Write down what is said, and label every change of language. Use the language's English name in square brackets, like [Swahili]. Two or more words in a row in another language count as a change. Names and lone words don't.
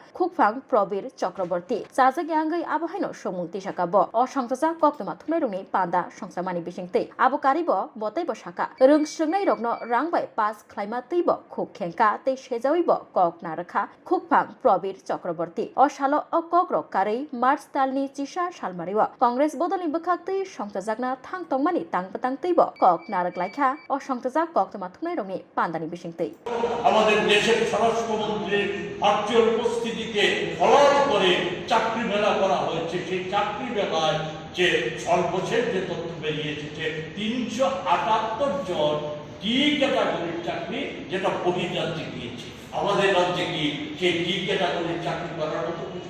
[Kok Borok] Khukpang Probir Chakraborty Sajagi Angai Abahaino Shungmung Tishaka Bo Osongtaja Koktuma Thumnairungni Panda Songsamani Bisingtei Abu Karibo Botai Boshaka Rungshnai Rokno Rangbai Pas Klaima Teibo Khukhenka Tei Shejawibo Kok Narakha Khukpang Probir Chakraborty Oshalo Okokrok Kari March Talni Chisha Shalmariwa Congress Bodoni Bakakti Songtajakna Thang Tongmani Tangpatang Teibo Kok Naraklaikha Osongtaja Koktuma Thumnairungni Pandani Bisingtei [Bangla] আমাদের দেশের স্বরাষ্ট্রমন্ত্রীর ভার্চুয়াল উপস্থিতিতে ফলার করে চাকরি মেলা করা হয়েছে সেই চাকরি মেলায় যে সর্বশেষ যে তথ্য বেরিয়েছে যে 378 জন ডি ক্যাটাগরির চাকরি যেটা বহির্রাজ্যে গিয়েছে আমাদের রাজ্যে কি সেই ডি ক্যাটাগরির চাকরি করার মতো